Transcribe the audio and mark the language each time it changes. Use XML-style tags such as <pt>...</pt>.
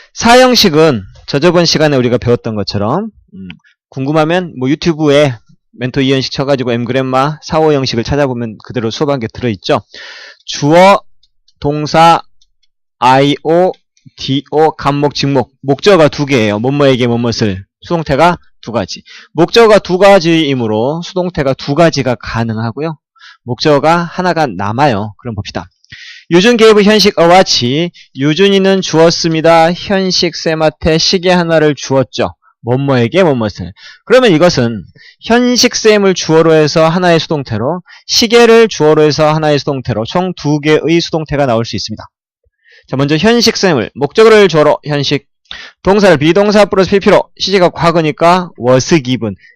<ko>4형식은 저번 시간에 우리가 배웠던 것처럼 궁금하면 뭐 유튜브에 멘토 2형식 쳐가지고 엠그램마 4, 5형식을 찾아보면 그대로 수업한 게 들어있죠. 주어, 동사, IO, do, 간목, 직목. 목적어가 두 개예요. 뭐뭐에게 뭐뭇을. 수동태가 두 가지. 목적어가 두 가지이므로 수동태가 두 가지가 가능하고요. 목적어가 하나가 남아요. 그럼 봅시다.</ko> <en>유준 gave 현식 a watch.</en> <ko>유준이는 주었습니다. 현식 쌤한테 시계 하나를 주었죠. 뭐뭐에게 뭐뭇을. 그러면 이것은 현식 쌤을 주어로 해서 하나의 수동태로, 시계를 주어로 해서 하나의 수동태로 총 두 개의 수동태가 나올 수 있습니다. 자, 먼저 현식 쌤을 목적어를 주어로 현식, 동사를 비동사 플러스 pp로, 시제가 과거니까 was given.</ko>